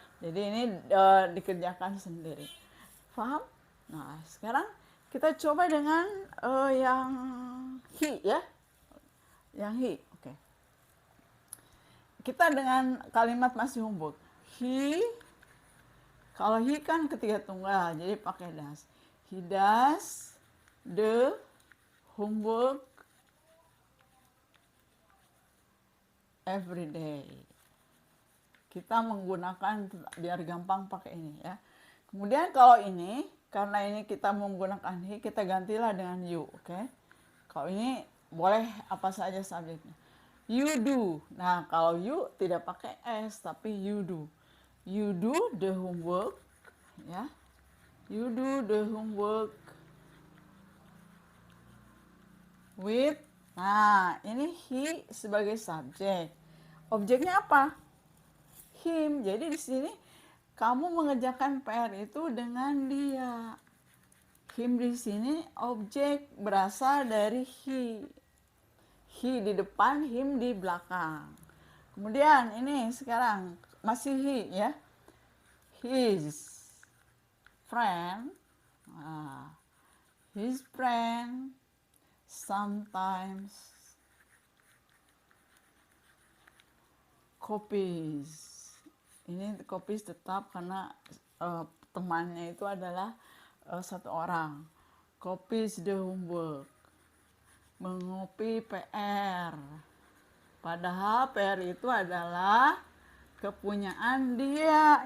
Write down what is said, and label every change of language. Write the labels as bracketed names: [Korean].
[Indonesian] Jadi ini dikerjakan sendiri. Paham? Nah, sekarang kita coba dengan yang he ya. Yang he. Oke. Kita dengan kalimat masih homework. He, kalau he kan ketiga tunggal, jadi pakai does. [English] He does the homework every day. [Indonesian] Kita menggunakan biar gampang pakai ini ya. Kemudian kalau ini, karena ini kita menggunakan he, kita gantilah dengan you, oke? Kalau ini boleh apa saja subjeknya. [English] You do. [Indonesian] Nah, kalau you tidak pakai s tapi you do. [English] You do the homework, [Indonesian] ya. [English] You do the homework with. [Indonesian] Nah, ini he sebagai subjek. Objeknya apa? Him. Jadi di sini kamu mengerjakan PR itu dengan dia. Him di sini objek berasal dari he. He di depan, him di belakang. Kemudian ini sekarang masih he ya. His friend. [English] Nah, his friend sometimes copies. [Indonesian] Ini copies tetap karena temannya itu adalah satu orang. [English] Copies the homework. [Indonesian] Mengopi PR. Padahal PR itu adalah kepunyaan dia.